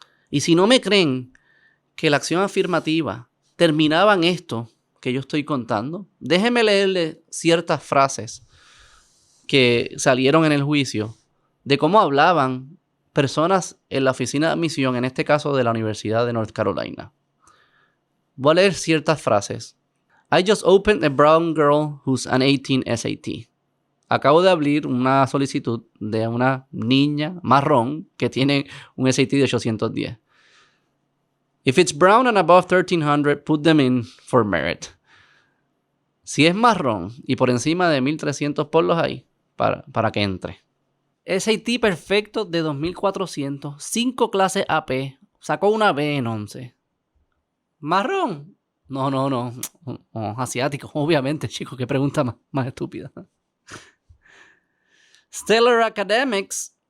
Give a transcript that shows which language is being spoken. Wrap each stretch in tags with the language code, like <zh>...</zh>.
<es>Y si no me creen que la acción afirmativa terminaba en esto que yo estoy contando, déjenme leerle ciertas frases que salieron en el juicio de cómo hablaban personas en la oficina de admisión, en este caso de la Universidad de North Carolina. Voy a leer ciertas frases.</es> <en>I just opened a brown girl who's an 18 SAT.</en> <es>Acabo de abrir una solicitud de una niña marrón que tiene un SAT de 810.</es> <en>If it's brown and above 1300, put them in for merit.</en> <es>Si es marrón y por encima de 1300, ponlos ahí para que entre. SAT perfecto de 2400, 5 clases AP, sacó una B en 11. ¿Marrón? No, asiático, obviamente, chicos, qué pregunta más estúpida. Stellar Academics,</es>